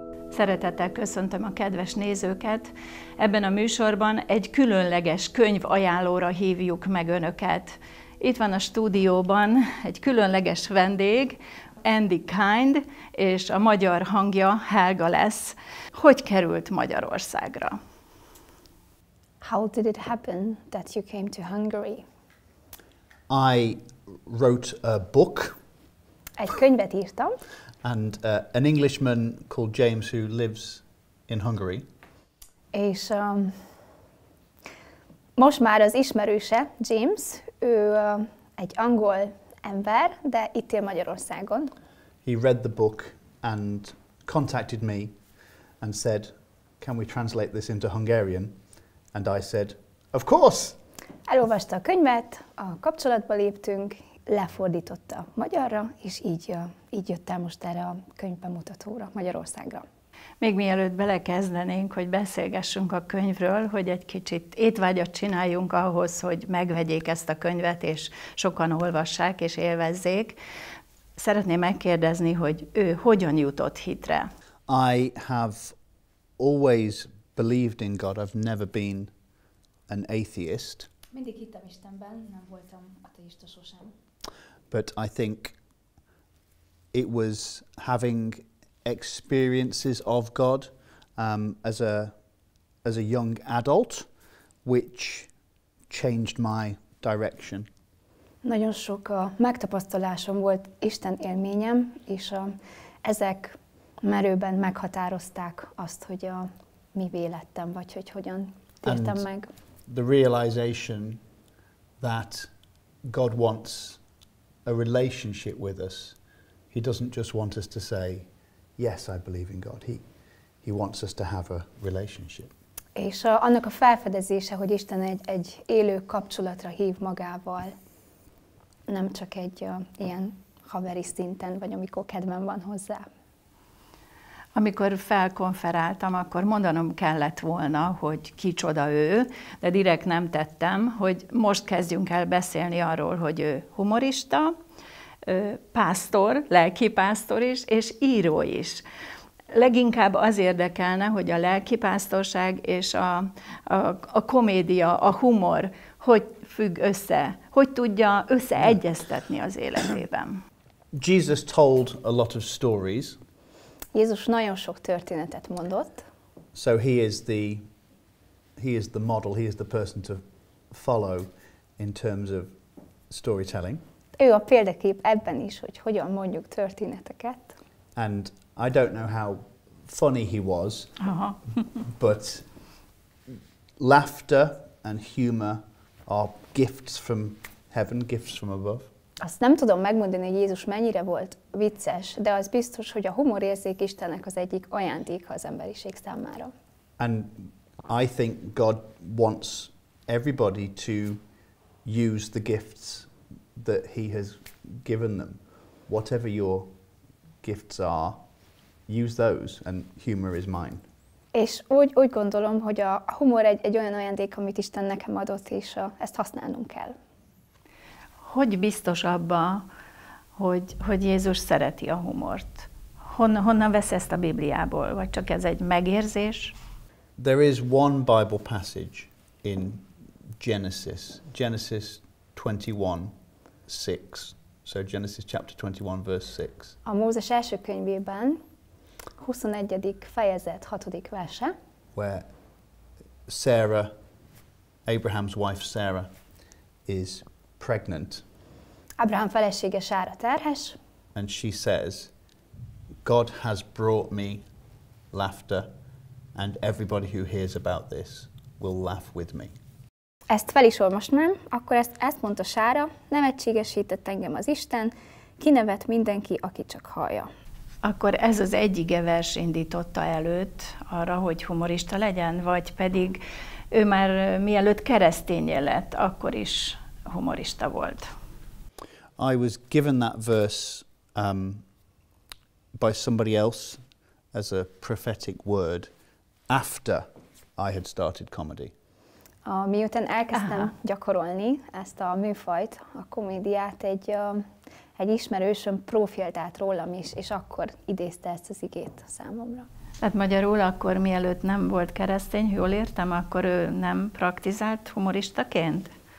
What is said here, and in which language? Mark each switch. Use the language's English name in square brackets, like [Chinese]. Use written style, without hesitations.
[Hungarian] Szeretettel köszöntöm a kedves nézőket. Ebben a műsorban egy különleges könyvajánlóra hívjuk meg Önöket. Itt van a stúdióban egy különleges vendég, Andy Kind, és a magyar hangja Helga lesz. Hogy került Magyarországra? [English] How did it happen that you came to Hungary? I wrote a book. [Hungarian] Egy könyvet írtam. [English] And an Englishman called James who lives in Hungary. [Hungarian] És most már az ismerőse, James, ő egy angol ember, de itt él Magyarországon. [English] He read the book and contacted me and said, "Can we translate this into Hungarian?" And I said, "Of course." [Hungarian] Elolvasta a könyvet, a kapcsolatba léptünk, lefordította magyarra, és így jött el most erre a könyvbemutatóra Magyarországra. Még mielőtt belekezdenénk, hogy beszélgessünk a könyvről, hogy egy kicsit étvágyat csináljunk ahhoz, hogy megvegyék ezt a könyvet, és sokan olvassák és élvezzék, szeretném megkérdezni, hogy ő hogyan jutott hitre? [English] I have always believed in God. I've never been an atheist. [Hungarian] Mindig hittem Istenben, nem voltam ateista sosem. [English] But I think it was having experiences of God as a young adult, which changed my direction. [Hungarian] Nagyon sok megtapasztalásom volt, Isten élményem, és ezek merőben meghatározták azt, hogy mivé lettem, vagy hogy hogyan tértem meg. [English] The realization that God wants a relationship with us. He doesn't just want us to say, yes, I believe in God. He wants us to have a relationship. [Hungarian] És annak a felfedezése, hogy Isten egy élő kapcsolatra hív magával, nem csak egy ilyen haveri szinten, vagy amikor kedvem van hozzá. Amikor felkonferáltam, akkor mondanom kellett volna, hogy kicsoda ő, de direkt nem tettem, hogy most kezdjünk el beszélni arról, hogy ő humorista, pásztor, lelkipásztor is, és író is. Leginkább az érdekelne, hogy a lelkipásztorság és a komédia, a humor hogy függ össze, hogy tudja összeegyeztetni az életében. [English] Jesus told a lot of stories. [Hungarian] Jézus nagyon sok történetet mondott. [English] So he is the model, he is the person to follow in terms of storytelling. [Hungarian] Ő a példakép ebben is, hogy hogyan mondjuk történeteket. [English] And I don't know how funny he was, but laughter and humor are gifts from heaven, gifts from above. [Hungarian] Azt nem tudom megmondani, hogy Jézus mennyire volt vicces, de az biztos, hogy a humorérzék Istennek az egyik ajándéka az emberiség számára. [English] And I think God wants everybody to use the gifts that he has given them. Whatever your gifts are, use those, and humor is mine. [Hungarian] És úgy gondolom, hogy a humor egy olyan ajándék, amit Isten nekem adott, és ezt használnunk kell. Hogy biztos abba, hogy Jézus szereti a humort? Honnan vesz ezt a Bibliából? Vagy csak ez egy megérzés? [English] There is one Bible passage in Genesis 21:6. So Genesis chapter 21 verse 6. [Hungarian] A Mózes első könyvében 21. fejezet 6. verse. [English] Where Sarah, Abraham's wife Sarah, is pregnant. [Hungarian] Ábrahám felesége Sára terhes. [English] And she says, God has brought me laughter, and everybody who hears about this will laugh with me. [Hungarian] Ezt fel is olvasnám, akkor ezt mondta Sára, nevetségesített engem az Isten, kinevet mindenki, aki csak hallja. Akkor ez az egyik vers indította előtt arra, hogy humorista legyen, vagy pedig ő már mielőtt keresztényé lett, akkor is humorista volt? [English] I was given that verse by somebody else as a prophetic word after I had started comedy. [Hungarian] Miután elkezdtem gyakorolni ezt a műfajt, a komédiát, egy ismerősöm profilt át rólam is, és akkor idézte ezt az igét számomra. Hát magyarul akkor mielőtt nem volt keresztény, jól értem, akkor ő nem praktizált humoristaként?